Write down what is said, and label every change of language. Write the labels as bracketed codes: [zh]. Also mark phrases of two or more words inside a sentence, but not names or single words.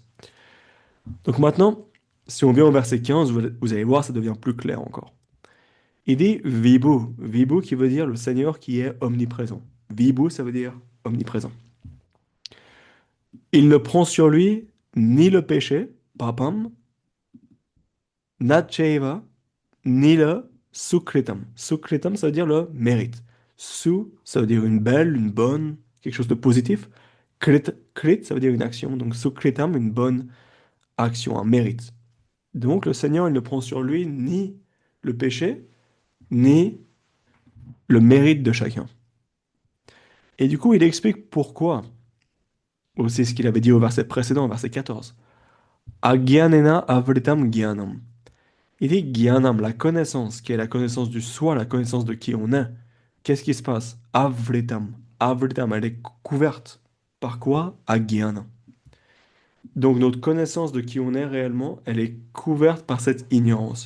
[fr] Donc maintenant, si on vient au verset 15, vous allez voir, ça devient plus clair encore. Il dit Vibhu. Vibhu qui veut dire le Seigneur qui est omniprésent. Vibhu, ça veut dire omniprésent. Il ne prend sur lui ni le péché, [sa] पापं नचैव, [fr] ni le sukritam. Sukritam, ça veut dire le mérite. Su, ça veut dire une belle, une bonne, quelque chose de positif. Krit, ça veut dire une action. Donc sukritam, une bonne action, un mérite. Donc le Seigneur, il ne prend sur lui ni le péché, ni le mérite de chacun. Et du coup, il explique pourquoi. Ou c'est ce qu'il avait dit au verset précédent, au verset 14. [sa] अज्ञानेन आवृतं ज्ञानं. [fr] Il dit Gyanam, la connaissance, qui est la connaissance du soi, la connaissance de qui on est. Qu'est-ce qui se passe? Avritam. Avritam, elle est couverte. Par quoi? Agyana. Donc notre connaissance de qui on est réellement, elle est couverte par cette ignorance.